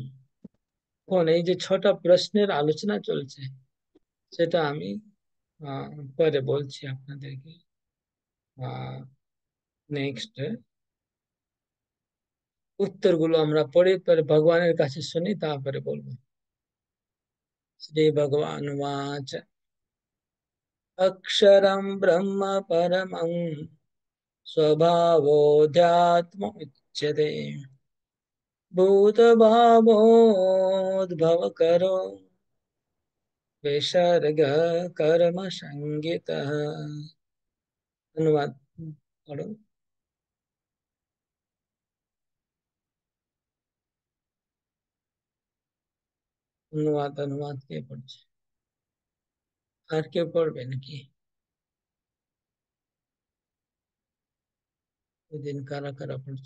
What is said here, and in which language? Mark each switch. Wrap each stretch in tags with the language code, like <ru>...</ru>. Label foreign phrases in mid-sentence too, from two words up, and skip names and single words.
<bn>এখন এই যে 6টা প্রশ্নের আলোচনা চলছে, সেটা আমি আহ, পরে বলছি আপনাদেরকে। নেক্সট উত্তরগুলো আমরা পড়ে পরে ভগবানের কাছে শুনি, তারপরে বলবো।</bn> <sa>শ্রী ভগবান वाच अक्षरं ब्रह्म परमं स्वभावोऽध्यात्म उच्यते भूतभावोद्भव करो विसर्ग कर्म संगितः।</sa> <bn>অনুবাদ পড়ো। অনুবাদ কে পড়ছে? আর কেউ পড়বে নাকি? ওই দিন কারা কারা পড়ছে?</bn>